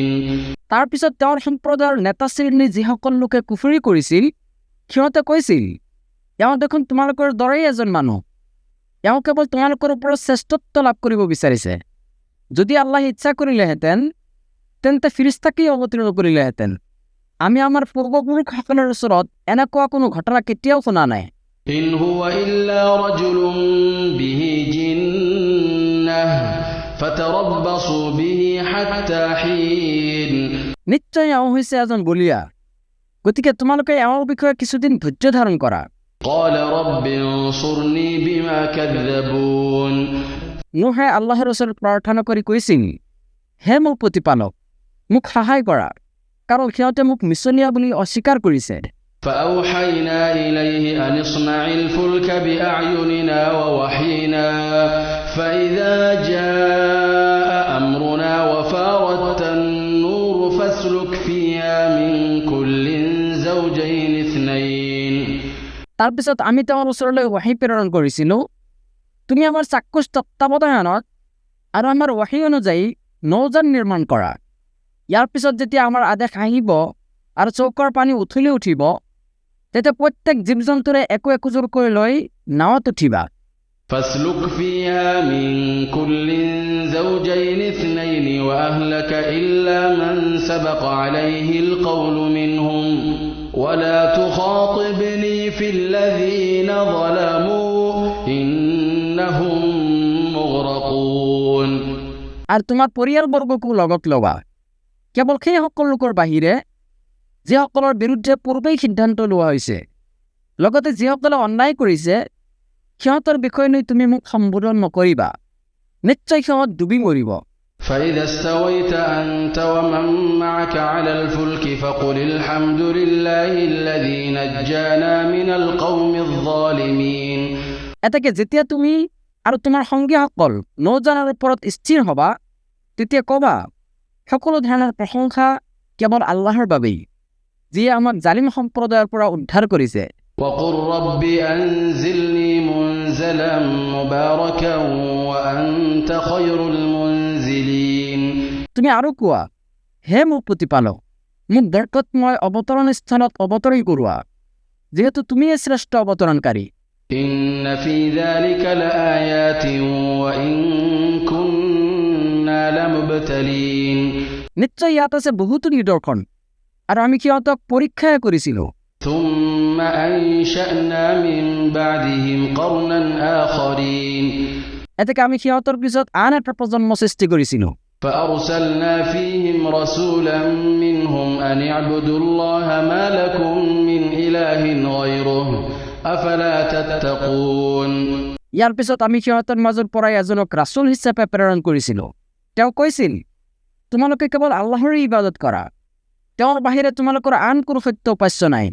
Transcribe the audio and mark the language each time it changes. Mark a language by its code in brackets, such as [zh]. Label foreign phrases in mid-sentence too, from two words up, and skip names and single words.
[as] তাৰ পিছত তেওঁৰ সম্প্ৰদায়ৰ নেতা শ্ৰেণীৰ যিসকল লোকে কুফৰি কৰিছিল, সিহঁতে কৈছিল, এওঁ দেখোন তোমালোকৰ দৰেই এজন মানুহ, এওঁ কেৱল তোমালোকৰ ওপৰত শ্ৰেষ্ঠত্ব লাভ কৰিব বিচাৰিছে। যদি আল্লাহ ইচ্ছা কৰিলেহেঁতেন তেন্তে ফিৰিস্তাকেই অৱতীৰ্ণ কৰিলেহেঁতেন। আমি আমাৰ পূৰ্বপুৰুষসকলৰ ওচৰত এনেকুৱা কোনো ঘটনা কেতিয়াও শুনা নাই। [ar] إن هو إلا رجل به جنة فتربصوا به حتى حين [as] নিশ্চয় এওঁ হৈছে এজন বলিয়া, গতিকে তোমালোকে এওঁৰ বিষয়ে কিছুদিন ধৈৰ্য ধাৰণ কৰা। [ar] قال رب انصرني بما كذبون [as] নোহে আল্লাহৰ ওচৰত প্ৰাৰ্থনা কৰি কৈছিল, হে মোৰ প্ৰতিপালক, মোক সহায় কৰা, কাৰণ সিহঁতে মোক মিছলীয়া বুলি অস্বীকাৰ কৰিছে। [ar] فأوحينا إليه أن اصنع الفلك بأعيننا ووحينا فإذا جاء أمرنا وفارت النور فاسلك فيها من كل زوجين اثنين [as] তাৰপিছত আমি তেওঁৰ ওচৰলৈ ৱাহী প্ৰেৰণ কৰিছিলোঁ, তুমি আমাৰ চাক্ষুষ তত্ত্বাৱধানত আৰু আমাৰ ৱাহী অনুযায়ী নৌযান নিৰ্মাণ কৰা। ইয়াৰ পিছত যেতিয়া আমাৰ আদেশ আহিব আৰু চৌকাৰ পানী উঠলি উঠিব, তেতিয়া প্ৰত্যেক জীৱ জন্তুৰে একো একোজোৰকৈ লৈ নাৱত উঠিবা। [ar] فاسلك فيها من كل زوجين اثنين وأهلك إلا من سبق عليه القول منهم ولا تخاطبني في الذين ظلموا إنهم مغرقون [as] আৰু তোমাৰ পৰিয়ালবৰ্গকো লগত ল'বা, কেৱল সেইসকল লোকৰ বাহিৰে যিসকলৰ বিৰুদ্ধে পূৰ্বেই সিদ্ধান্ত লোৱা হৈছে। লগতে যিসকলে অন্যায় কৰিছে সিহঁতৰ বিষয় লৈ তুমি মোক সম্বোধন নকৰিবা, নিশ্চয় সিহঁত ডুবি মৰিব। [ar] فإذا استويت أنت ومن معك على الفلك فقل الحمد لله الذي نجانا من القوم الظالمين [as] এতেকে যেতিয়া তুমি আৰু তোমাৰ সংগীসকল নৌজানৰ ওপৰত স্থিৰ হ'বা, তেতিয়া ক'বা, সকলো ধৰণৰ প্ৰশংসা কেৱল আল্লাহৰ বাবেই, যিয়ে আমাক জালিম সম্প্ৰদায়ৰ পৰা উদ্ধাৰ কৰিছে। [ar] وقل رب أنزلني منزلا مباركا وأنت خير المنزلين [as] তুমি আৰু কোৱা, হে মোৰ প্ৰতিপালক, মোক বৰকতময় অৱতৰণ স্থানত অৱতৰণ কৰোৱা, যিহেতু তুমিয়ে শ্ৰেষ্ঠ অৱতৰণকাৰী। [ar] إن في ذلك لآيات وإن كنا لمبتلين [as] নিশ্চয় ইয়াত আছে বহুতো নিদৰ্শন, আৰু আমি সিহঁতক পৰীক্ষাহে কৰিছিলোঁ। [ar] ثم أنشأنا من بعدهم قرنا آخرين [as] এতেকে আমি সিহঁতৰ পিছত আন এটা প্ৰজন্ম সৃষ্টি কৰিছিলোঁ। [ar] فأرسلنا فيهم رسولا منهم أن اعبدوا الله ما لكم من إله غيره أفلا تتقون [as] ইয়াৰ পিছত আমি সিহঁতৰ মাজৰ পৰাই এজনক ৰাছুল হিচাপে প্ৰেৰণ কৰিছিলোঁ। তেওঁ কৈছিল, তোমালোকে কেৱল আল্লাহৰ ইবাদত কৰা, তেওঁৰ বাহিৰে তোমালোকৰ আন কোনো সত্য উপাস্য নাই।